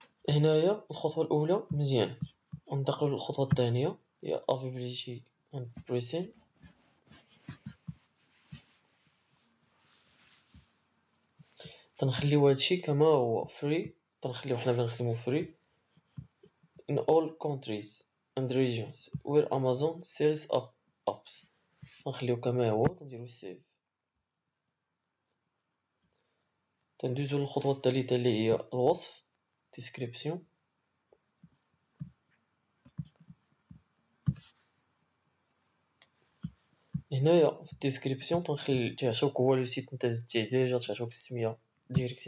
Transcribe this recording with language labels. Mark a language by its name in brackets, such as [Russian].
[Arabic] هنايا الخطوة الأولى مزيان. ننتقلو للخطوة الثانية هي [English] availability and pricing. [Arabic] تنخليو هادشي كما هو free. تنخليو حنا بنخدمو [English] free in all countries and regions where Amazon sells apps. [Arabic] نخليو كما هو تنديرو سيف. تندوزو للخطوة الثالثة اللي هي الوصف description. هنايا في الديسكريبسيون تنخلي تعطوك هو لو سيت نتا زدتيه ديجا تعطوك السمية ديريكت.